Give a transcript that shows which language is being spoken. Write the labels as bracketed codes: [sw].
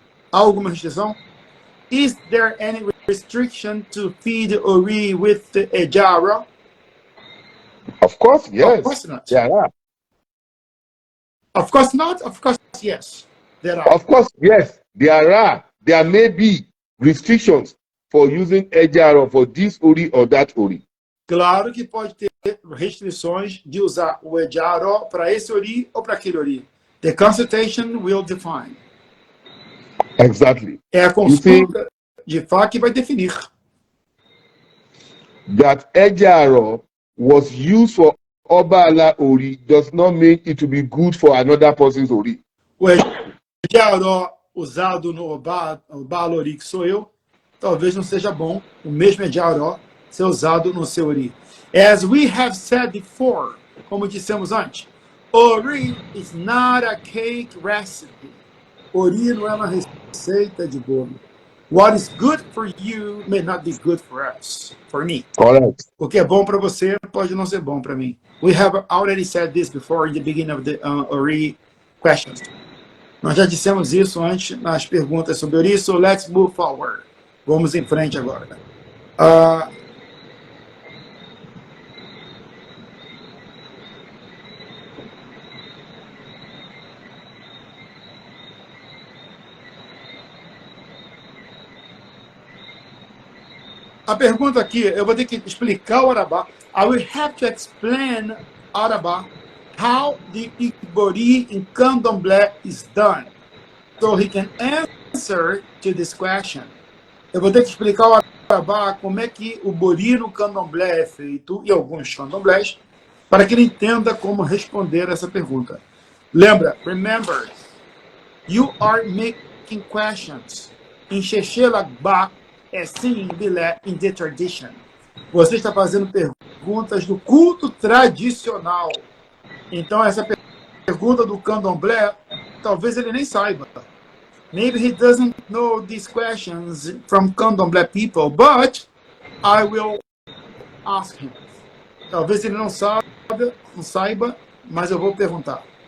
[pt] Há alguma restrição? [en] Is there any restriction to feed ori with the ejaró? Of course, yes. Of course not. There are. Of course not. Of course, yes. There are. Of course, yes. There are. There may be restrictions for using ejaro for this ori or that ori. [pt] Claro que pode ter restrições de usar o ejaró para esse ori ou para aquele ori. [en] The consultation will define. Exactly. [pt] É a consulta de Fá que vai definir. [en] That ejaro was used for Obala ori does not mean it will be good for another person's ori. [pt] O ejaró usado no Obala ori, que sou eu, talvez não seja bom o mesmo ejaró ser usado no seu ori. [en] As we have said before, [pt] como dissemos antes, [en] ori is not a cake recipe. [pt] Ori não é uma receita de bolo. [en] What is good for you may not be good for us, for me. Correct. [pt] O que é bom para você pode não ser bom para mim. [en] We have already said this before in the beginning of the Ori questions. [pt] Nós já dissemos isso antes nas perguntas sobre Ori, [en] so let's move forward. [pt] Vamos em frente agora. A pergunta aqui, eu vou ter que explicar o Arabá. [en] I will have to explain Arabá, how the Igbori in Candomblé is done, so he can answer to this question. [pt] Eu vou ter que explicar ao Abá como é que o bori no candomblé é feito, e alguns candomblés, para que ele entenda como responder essa pergunta. Lembra, [en] remember, you are making questions. Em Xexelagba é sim, bilé, in the tradition. [pt] Você está fazendo perguntas do culto tradicional. Então, essa pergunta do candomblé, talvez ele nem saiba. [en] Maybe he doesn't know these questions from candomblé people, but I will ask him. [pt] Talvez ele não saiba, mas eu vou perguntar.